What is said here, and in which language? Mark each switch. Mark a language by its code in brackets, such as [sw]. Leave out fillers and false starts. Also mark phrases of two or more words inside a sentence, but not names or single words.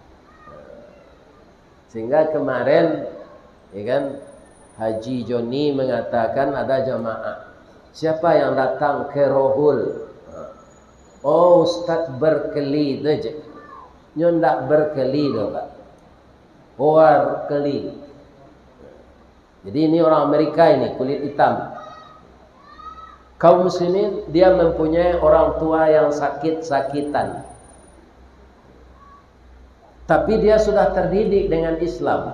[id] Sehingga kemarin, ya kan, Haji Joni mengatakan ada jamaah. Siapa yang datang ke Rohul? Oh, Ustaz berkeli saja. Ndak berkeli dah, Pak. War keli. Jadi ini orang Amerika ini, kulit hitam. Kaum muslimin, dia mempunyai orang tua yang sakit-sakitan. Tapi dia sudah terdidik dengan Islam.